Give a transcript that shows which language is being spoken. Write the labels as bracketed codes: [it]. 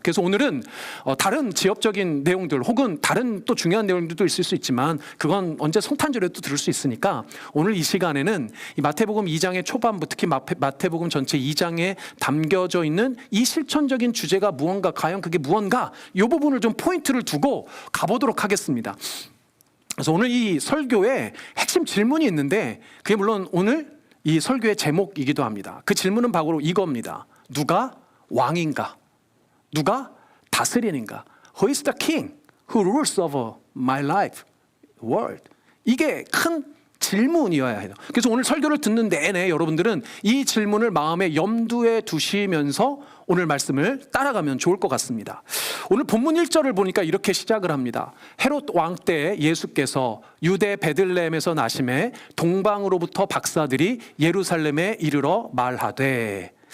[ko] 그래서 오늘은 다른 지역적인 내용들 혹은 다른 또 중요한 내용들도 있을 수 있지만 그건 언제 성탄절에도 들을 수 있으니까 오늘 이 시간에는 이 마태복음 2장의 초반부 특히 마태복음 전체 2장에 담겨져 있는 이 실천적인 주제가 무언가 과연 그게 무언가 이 부분을 좀 포인트를 두고 가보도록 하겠습니다. 그래서 오늘 이 설교에 핵심 질문이 있는데 그게 물론 오늘 이 설교의 제목이기도 합니다. 그 질문은 바로 이겁니다. 누가 왕인가? 누가 다스리는가? [en] Who is the king who rules over my life, world? [ko] 이게 큰 질문이어야 해요. 그래서 오늘 설교를 듣는 내내 여러분들은 이 질문을 마음에 염두에 두시면서 오늘 말씀을 따라가면 좋을 것 같습니다. 오늘 본문 1절을 보니까 이렇게 시작을 합니다. 헤롯 왕 때 예수께서 유대 베들레헴에서 나심에 동방으로부터 박사들이 예루살렘에 이르러 말하되.